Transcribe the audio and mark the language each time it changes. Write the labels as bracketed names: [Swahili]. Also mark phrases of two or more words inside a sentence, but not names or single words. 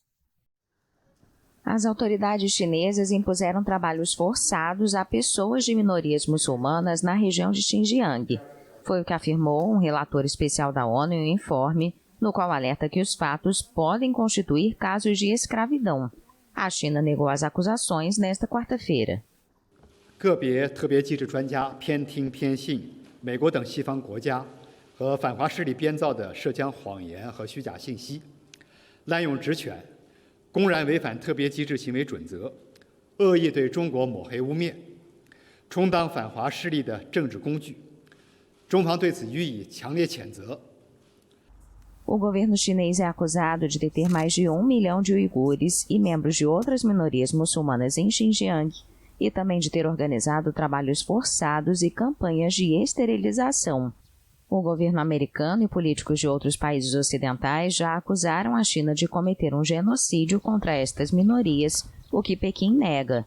[Portuguese] As autoridades chinesas impuseram trabalhos forçados a pessoas de minorias muçulmanas na região de Xinjiang. Foi o que afirmou um relator especial da ONU em um informe no qual alerta que os fatos podem constituir casos de escravidão. A China negou as acusações nesta quarta-feira. [Chinese] 个别特别机制专家偏听偏信美国等西方国家和反华势力编造的涉疆谎言和虚假信息，滥用职权，公然违反特别机制行为准则，恶意对中国抹黑污蔑，充当反华势力的政治工具。中方对此予以强烈谴责。 [Portuguese] O governo chinês é acusado de deter mais de 1 milhão de uigures e membros de outras minorias muçulmanas em Xinjiang e também de ter organizado trabalhos forçados e campanhas de esterilização. O governo americano e políticos de outros países ocidentais já acusaram a China de cometer um genocídio contra estas minorias, o que Pequim nega.